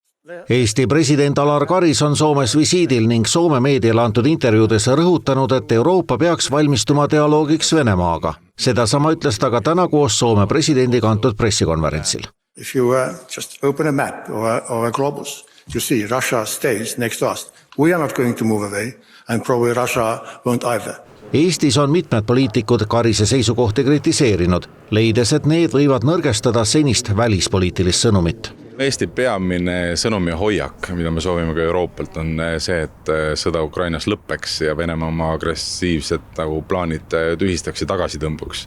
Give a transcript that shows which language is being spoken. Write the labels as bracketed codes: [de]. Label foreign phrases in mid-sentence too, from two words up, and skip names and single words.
[et] Eesti president Alar Karis on Soomes visiidil ning Soome meediale antud intervjuudes rõhutanud, et Euroopa peaks valmistuma dialoogiks Venemaaga. Sedasama ütles ta ka täna koos Soome presidendiga antud pressikonverentsil. [en] If you just open a map or a globus, you see Russia stays next to us. We are not going to move away and probably Russia won't either. [et] Eestis on mitmed poliitikud Karise seisukohti kritiseerinud, leides, et need võivad nõrgestada senist välispoliitilist sõnumit. Eesti peamine sõnum ja hoiak, mida me soovime ka Euroopalt, on see, et sõda Ukrainas lõppeks ja Venemaa oma agressiivsed plaanid tühistaks ja tagasi tõmbuks.